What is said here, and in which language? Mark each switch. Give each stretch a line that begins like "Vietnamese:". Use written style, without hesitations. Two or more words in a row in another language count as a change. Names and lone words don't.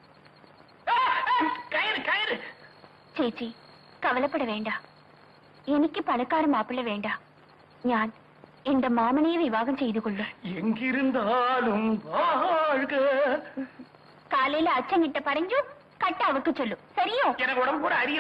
Malayalam: കയറ് കയറ്. ചേച്ചി കവലപ്പെട വേണ്ട. എനിക്ക് പണക്കാര മാപ്പിള വേണ്ട. ഞാൻ എന്റെ മാമനെയെ വിവാഹം ചെയ്തുകൊള്ളു. എങ്കിരുന്നാലും வாழ்க.
Tamil: காலையில அச்சன் கிட்ட பறஞ்சு கட்ட அவக்கு சொல்லு, சரியோ? எனக்கு உடம்பு பூரா அரியோ.